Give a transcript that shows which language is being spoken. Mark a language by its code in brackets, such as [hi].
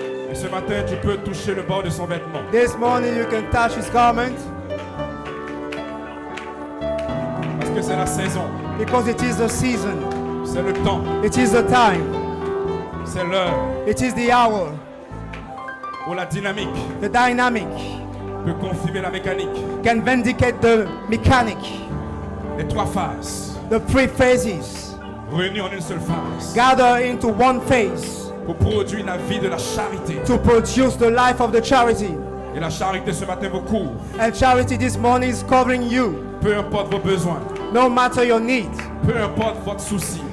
[fr] Et ce matin, tu peux toucher le bord de son vêtement. [en] This morning you can touch his garment [fr] Parce que c'est la saison. [en] because it is the season. [fr] C'est le temps. [en] It is the time. [fr] C'est l'heure [en] It is the hour. [fr] où la dynamique [en] The dynamic [fr] peut confirmer la mécanique. [en] can vindicate the mechanic. [fr] Les trois phases [en] The three phases [fr] réunies en une seule phase [en] gather into one phase [fr] pour produire la vie de la charité. [en] to produce the life of the charity. [fr] Et la charité ce matin vous couvre. [en] And charity this morning is covering you. [fr] Peu importe vos besoins, [en] No matter your need, [fr] peu importe votre souci,